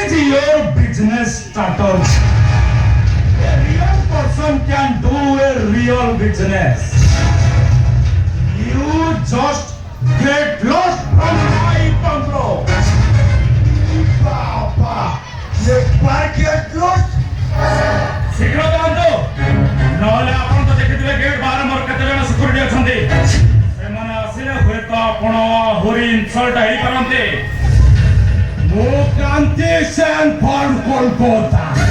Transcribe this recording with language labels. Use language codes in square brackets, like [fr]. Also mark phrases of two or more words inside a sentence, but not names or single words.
[en] your business starters. A real person can do a real business. You just get lost from my control. Papa, [hi] एक बार [en] get lost [or] ଶୀଘ୍ର ଯାଆନ୍ତୁ ନହେଲେ ଆପଣ ତ ଦେଖିଥିବେ ଗେଟ୍ ବାହାରେ ମୋର କେତେ ଜଣ ସିକ୍ୟୁରିଟି ଅଛନ୍ତି ସେମାନେ ଆସିଲେ ହୁଏତ ଆପଣ ଆହୁରି ଇନସଲ୍ଟ ହେଇପାରନ୍ତି ମୁଁ କ୍ରାନ୍ତି ସେନ ଫ୍ରମ୍ କୋଲକାତା